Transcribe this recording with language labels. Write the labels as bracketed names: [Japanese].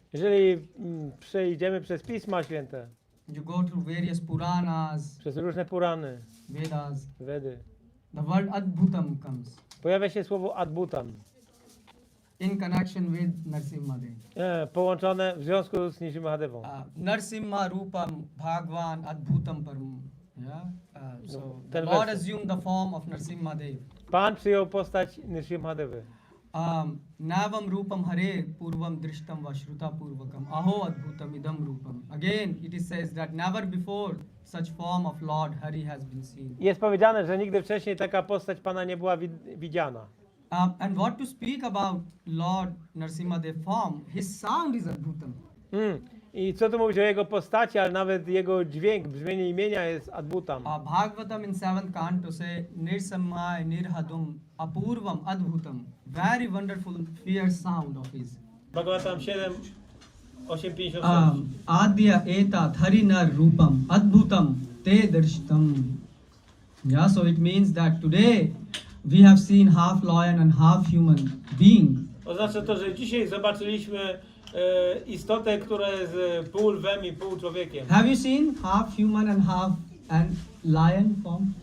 [Polish] Jeżeli przejdziemy przez Pisma Święte, [English] you go through various Puranas, [Polish] przez różne Purany, [English] Vedas, [Polish] Vedy, [English] the word Adbhutam comes [Polish] pojawia się słowo Adbutam, [English] in connection with Nrsimhadeva. [Polish] połączone w związku z Nrsimhadevą. [Sanskrit] Nrsimha Rupam Bhagwan Adbhutam Param. [English] Yeah? So the [Polish] ten [English] Lord [Polish] werset. [English] assumed the form of Nrsimhadeva. [Polish] Pan przyjął postać Nrsimhadevy. [Sanskrit] Navam Rupam Hare Purvam Drishtam Vashruta Purvakam Aho Adbhutam Idam Rupam. [English] Again, it is says that never before such form of Lord Hari has been seen. [Polish] Jest powiedziane, że nigdy wcześniej taka postać Pana nie była widziana. [English] And what to speak about Lord Nrsimhadeva form, his sound is Adbhutam. [Polish] I co tu mówić o jego postaci, ale nawet jego dźwięk, brzmienie imienia jest Adbutam. [English] Bhagavatam in 7th canto say [Sanskrit] Nirsamaya Nirhadum Apurvam Adbhutam. [English] Very wonderful, fierce sound of his. Bhagavatam 7, 8:56. [Sanskrit] Adya Etat Harinar Rupam Adbhutam Te Darshitam. [English] Yeah, so it means that today we have seen half lion and half human being. [Polish] Oznacza to, że dzisiaj zobaczyliśmy istotę, która jest pół lwem i pół człowiekiem. [English] Have you seen half human and half lion form?